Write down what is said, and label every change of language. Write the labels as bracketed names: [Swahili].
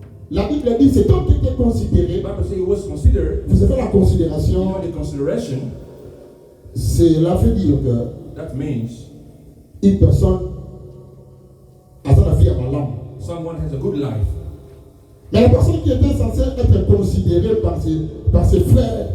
[French] la Bible dit cet homme qui était considéré. [English] The Bible says he was considered. [French] Vous savez la [English] You [French] considération, [English] know the consideration. [French] cela veut dire que [English] That means [French] une personne a sa vie à l'âme. [English] someone has a good life. [French] Mais la personne qui était censée être considérée par ses frères,